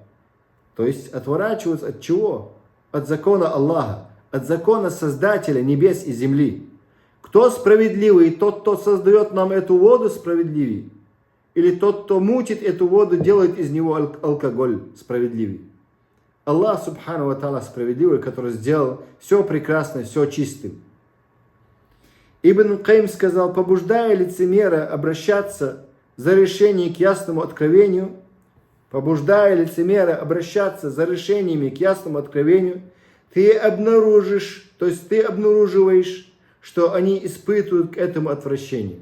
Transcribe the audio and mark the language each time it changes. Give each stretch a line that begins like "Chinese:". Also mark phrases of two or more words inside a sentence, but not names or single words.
Russian: То есть отворачиваются от чего? от закона Аллаха, от закона Создателя небес и земли. Кто справедливый? Тот, кто создает нам эту воду, справедливый? Или тот, кто мутит эту воду, делает из него алкоголь, справедливый?
Arabic: الله سبحانه وتعالى,
Russian: справедливый, который сделал все прекрасно, все чистым. Ибн Каим сказал: побуждая лицемера обращаться за решение к ясному откровению, побуждая лицемера обращаться за решениями к ясному откровению, ты обнаружишь, то есть ты обнаруживаешь, что они испытывают к этому отвращение.